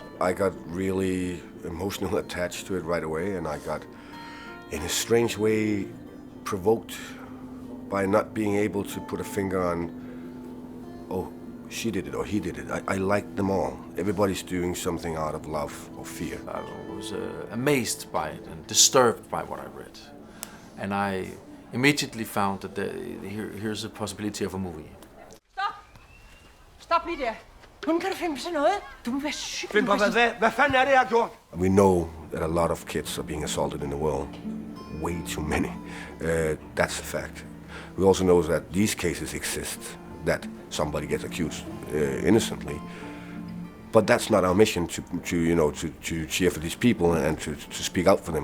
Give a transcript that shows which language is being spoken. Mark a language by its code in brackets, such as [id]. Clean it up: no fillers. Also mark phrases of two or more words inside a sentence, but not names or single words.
[en] I got really emotionally attached to it right away, and I got, in a strange way, provoked by not being able to put a finger on, oh, she did it or he did it. I liked them all. Everybody's doing something out of love or fear. I was amazed by it and disturbed by what I read. And I immediately found that here's a possibility of a movie. [da] Stop! Stop lige der. Hvordan kan du finde på sådan noget? Du må være syg. Find på hvad fanden er det, jeg har gjort? [en] We know that a lot of kids are being assaulted in the world. Way too many. That's a fact. We also know that these cases exist, that somebody gets accused innocently. But that's not our mission to cheer for these people and to speak out for them.